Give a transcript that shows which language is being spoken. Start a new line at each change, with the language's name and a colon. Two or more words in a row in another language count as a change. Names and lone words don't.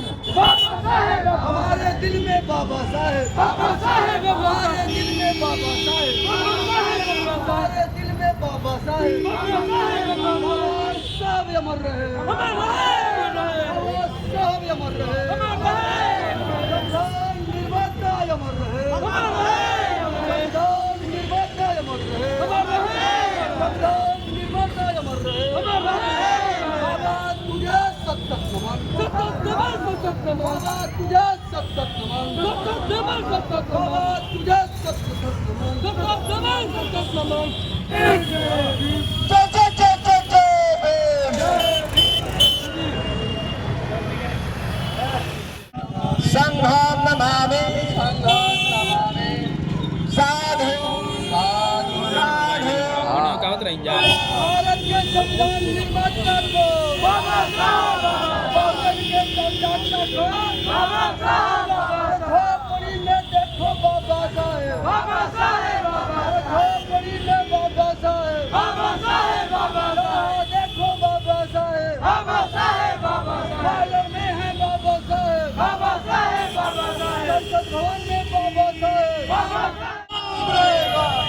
Hindi: हमारे दिल में बाबा साहेब, बाबा साहेब हमारे दिल में बाबा साहेब, हमारे दिल में बाबा साहेब, बाबा साहेब अमर रहे, बाबा साहेब अमर रहे, संविधान निर्माता अमर रहे, संविधान निर्माता अमर रहे, संविधान निर्माता अमर रहे। बाबा तुझे सतत नमन, बाबा तुझे सतत नमन, बाबा तुझे सतत नमन।
Pali: संघान नमामि, साधु साधु
Hindi: भारत के संविधान निर्माता को बाबा साहब, भारत के संविधान को बाबा साहब, खोपड़ी में देखो बाबा साहेब, बाबा साहेब, खोपड़ी में बाबा साहेब, बाबा साहेब, देखो बाबा साहेब, बाबा साहेब, पार्लर में है बाबा साहेब, बाबा साहेब, संसद भवन में बाबा साहेब, बाबा साहेब।